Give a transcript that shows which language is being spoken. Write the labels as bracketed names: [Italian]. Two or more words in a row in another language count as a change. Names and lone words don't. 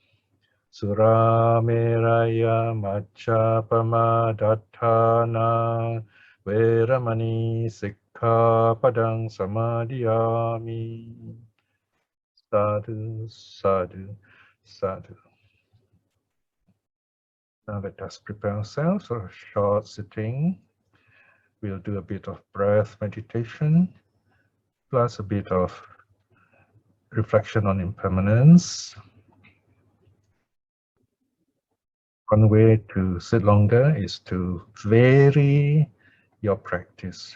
[Pali] Surameraya Majjapama Dattana Veramani Sikkhapadang Samadhiyami. Sadhu, sadhu, sadhu. [English] Now let us prepare ourselves for a short sitting. We'll do a bit of breath meditation, plus a bit of reflection on impermanence. One way to sit longer is to vary your practice.